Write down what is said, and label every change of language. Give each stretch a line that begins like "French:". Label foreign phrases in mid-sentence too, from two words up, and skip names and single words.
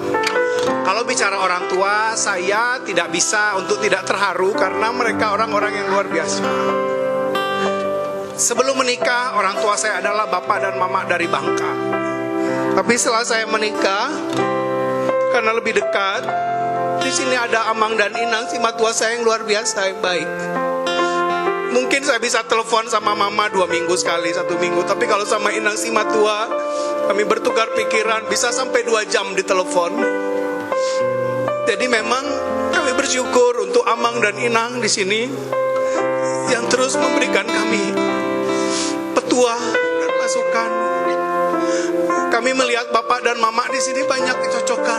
Indonesian: Kalau bicara orang tua, saya tidak bisa untuk tidak terharu karena mereka orang-orang yang luar biasa. Sebelum menikah, orang tua saya adalah bapak dan mama dari Bangka. Tapi setelah saya menikah, karena lebih dekat, di sini ada Amang dan Inang, si matua saya yang luar biasa, yang baik. Mungkin saya bisa telepon sama mama 2 minggu sekali, 1 minggu. Tapi kalau sama Inang si matua, kami bertukar pikiran, bisa sampai 2 jam di telepon. Jadi memang kami bersyukur untuk Amang dan Inang di sini yang terus memberikan kami petua dan masukan. Kami melihat bapak dan mama di sini banyak kecocokan.